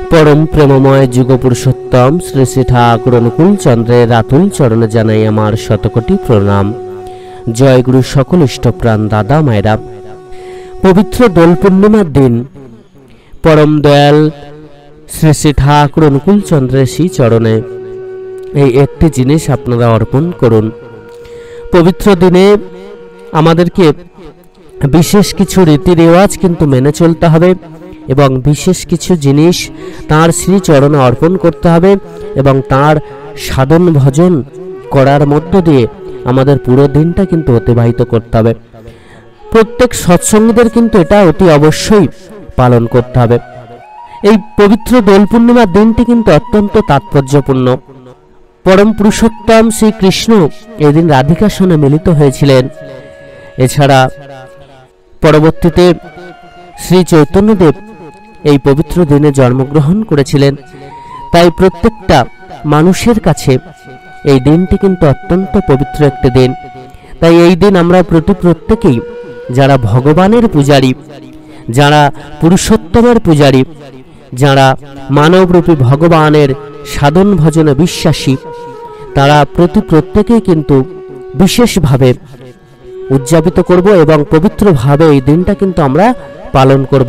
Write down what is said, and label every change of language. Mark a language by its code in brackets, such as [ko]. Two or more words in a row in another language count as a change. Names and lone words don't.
[bn] পরম প্রেমময় যুগ পুরুষোত্তম শ্রী শ্রী ঠাকুর অনুকূল চন্দ্রের অতুল চরণে জানাই আমার শতকোটি প্রণাম। জয় গুরু সকল ইষ্টপ্রাণ দাদা মায়েরা। পবিত্র দোল পূর্ণিমার দিন পরম দয়াল শ্রী শ্রী ঠাকুর অনুকূল চন্দ্রের শ্রী চরণে এই একটি জিনিস আপনারা অর্পণ করুন। পবিত্র দিনে আমাদেরকে বিশেষ কিছু রীতি রেওয়াজ কিন্তু মেনে চলতে হবে এবং বিশেষ কিছু জিনিস তার শ্রী চরণে অর্পণ করতে হবে এবং তার সাধন ভজন করার মধ্য দিয়ে আমাদের পুরো দিনটা কিন্তু অতিবাহিত করতে হবে। প্রত্যেক সৎসঙ্গীদের কিন্তু এটা অতি অবশ্যই পালন করতে হবে। এই পবিত্র দোল পূর্ণিমার দিনটি কিন্তু অত্যন্ত তাৎপর্যপূর্ণ। পরম পুরুষোত্তম শ্রী কৃষ্ণ এদিন রাধিকার सঙ্গে मिलित হয়েছিলেন। এছাড়া পরবর্তীতে শ্রী চৈতন্যদেব এই পবিত্র দিনে জন্মগ্রহণ করেছিলেন। তাই প্রত্যেকটা মানুষের কাছে এই দিনটি কিন্তু অত্যন্ত পবিত্র একটি দিন। তাই এই দিন আমরা প্রত্যেকেই যারা ভগবানের পূজারী, যারা পুরুষোত্তমের পূজারী, যারা মানবরূপী ভগবানের সাধন ভজনে বিশ্বাসী, তারা প্রত্যেকেই কিন্তু বিশেষভাবে উদযাপিত করব এবং পবিত্রভাবে এই দিনটা কিন্তু আমরা পালন করব।